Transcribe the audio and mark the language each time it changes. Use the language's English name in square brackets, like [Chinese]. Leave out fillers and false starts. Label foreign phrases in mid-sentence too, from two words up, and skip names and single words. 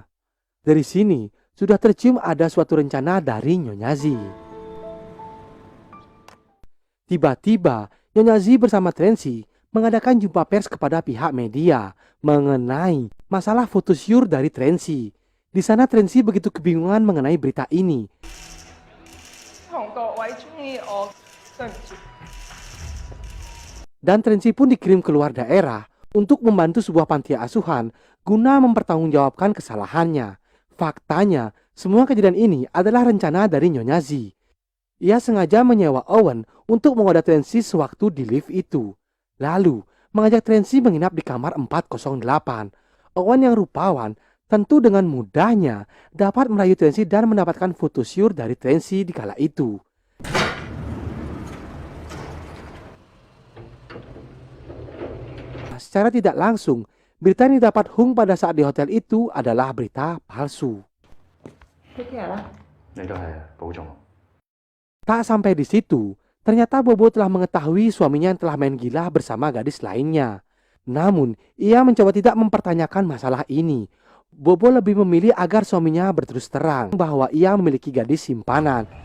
[Indonesian] Dari sini, sudah tercium ada suatu rencana dari Nyonya Zi. Tiba-tiba, Nyonya Zi bersama Tracy mengadakan jumpa pers kepada pihak media mengenai masalah foto syur dari Tracy. Di sana Tracy begitu kebingungan mengenai berita ini. [Cantonese] 同各位中意我，對唔住。 [Indonesian] Dan Tracy pun dikirim keluar daerah untuk membantu sebuah panti asuhan guna mempertanggungjawabkan kesalahannya. Faktanya, semua kejadian ini adalah rencana dari Nyonya Zi. Ia sengaja menyewa Owen untuk menggoda Tracy sewaktu di lift itu. Lalu, mengajak Tracy menginap di kamar 408. Owen yang rupawan tentu dengan mudahnya dapat merayu Tracy dan mendapatkan foto syur dari Tracy di kala itu. Secara tidak langsung, berita yang didapat Hung pada saat di hotel itu adalah berita palsu. [English] Take care 啦。 [Cantonese] 你都係保重。 [Indonesian] Tak sampai di situ, ternyata Bobo telah mengetahui suaminya yang telah main gila bersama gadis lainnya. Namun, ia mencoba tidak mempertanyakan masalah ini. Bobo lebih memilih agar suaminya berterus terang bahwa ia memiliki gadis simpanan.